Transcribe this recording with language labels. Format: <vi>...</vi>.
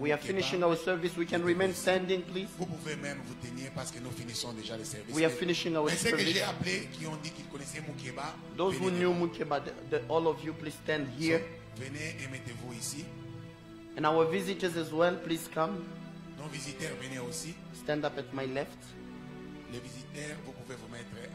<en>we are finishing our service. We can remain standing, please.</en> <fr>Vous pouvez même vous tenir parce que nous finissons déjà le service.</fr> <en>We are finishing our service. service.</en> <fr>Que j'ai appelés qui ont dit qu'ils connaissaient Mukeba.</fr> <en>Those who knew Mukeba, all of you, please stand here.</en> <fr>So, venez et mettez-vous ici.</fr> <en>And our visitors as well, please come.</en> <fr>Nos visiteurs, venez aussi.</fr> <en>Stand up at my left.</en> <fr>Les visiteurs, vous pouvez vous mettre</fr>